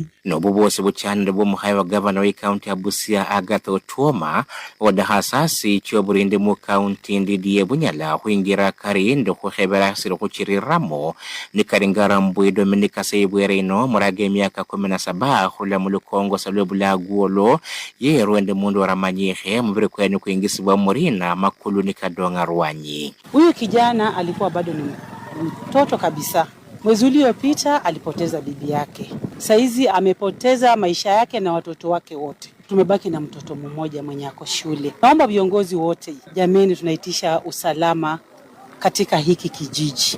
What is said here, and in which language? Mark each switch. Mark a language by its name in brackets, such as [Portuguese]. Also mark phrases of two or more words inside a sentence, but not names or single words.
[Luyia] Nobubosi buchande bo muhaiwa governor wa county ya Busia Agatha Otuoma wada hasasi chio burinde mu county ndiye bunyala huingira karindo kuhebera siro kuchiriramo ni karingara mbwe Dominika Seibwere ino murage miaka 17 hula mulu Kongo salwe bulaguolo ye ruende mundu waramanyehe mbire kwenu kuingisibwa murina makulu ni kadonga ruanyi. [Swahili] Huyu kijana alikuwa bado ni mtoto kabisa. Mwezi uliopita alipoteza bibi yake. Saizi amepoteza maisha yake na watoto wake wote. Tumebaki na mtoto mmoja mwenye ako shule. Naomba viongozi wote, jameni, tunaitisha usalama katika hiki kijiji.